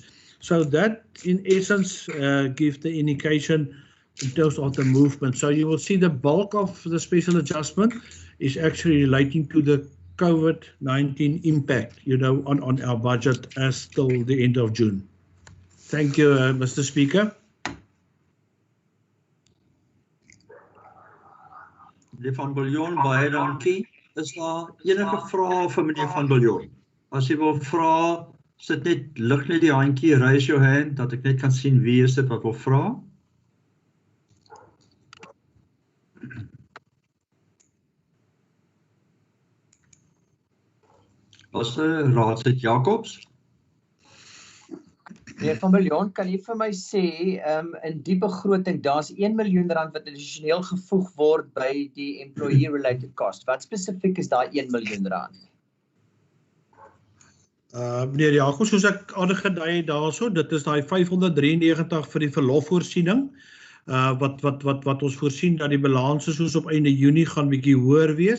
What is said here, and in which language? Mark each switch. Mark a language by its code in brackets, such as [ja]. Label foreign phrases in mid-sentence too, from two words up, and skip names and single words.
[en] So that, in essence, gives the indication in terms of the movement. So you will see the bulk of the special adjustment is actually relating to the COVID-19 impact, on our budget as till the end of June. Thank you, Mr. Speaker. [af] Meneer van Biljon, baie dankie. Is daar enige vrae vir meneer van Biljon? As jy wil vra, lig net die handjie, [en] raise your hand, [af] dat ek net kan sien wie is dit wat wil vra. Raadslid Jacobs. Meneer van Biljon, kan jy vir my sê, in die begroting, daar's R1 miljoen wat addisioneel gevoeg word by die [en] employee-related cost. [af] Wat spesifiek is daai R1 miljoen? Meneer Jacobs, soos ek aangedui het daarso, dit is daai 593 vir die verlofvoorsiening, wat ons voorsien dat die balanse soos op einde Junie gaan bietjie hoër wees.